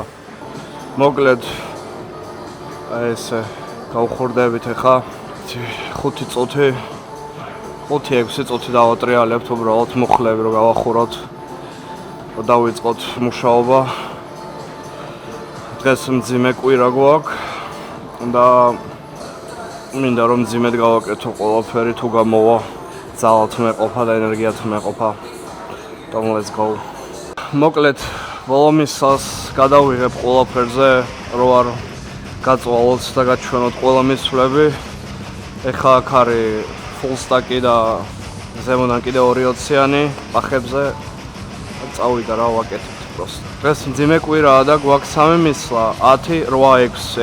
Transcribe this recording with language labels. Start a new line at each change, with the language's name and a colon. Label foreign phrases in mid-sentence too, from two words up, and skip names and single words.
Georgian: მოკლედ ესე გავხურდებით ახლა 5 წუთი, 5-6 წუთი დავატრიალებთ უბრალოდ მუხლები რომ გავახუროთ. დავიწყოთ მუშაობა. დღეს მძიმე კვირა გვაქვს და მინდა რომ მძიმედ გავაკეთო ყველაფერი თუ გამოვა. ძალად მეყოფა და ენერგიად მეყოფა.
English: Let's go.
Georgian: მოკლედ ბოლომისას გადავიღებ ყველაფერზე, რო არ გაწვალოთ და გაჩვენოთ ყველა მისვლები. ეხლა აქ არის
English: full stack-ი
Georgian: და ზემოდან კიდე 2-20-იანი პახებზე წავიდა რა ვაკეთებთ просто. დღეს მძიმე კვირაა და გვაქვს 3 მისვლა, 10, 8, 6.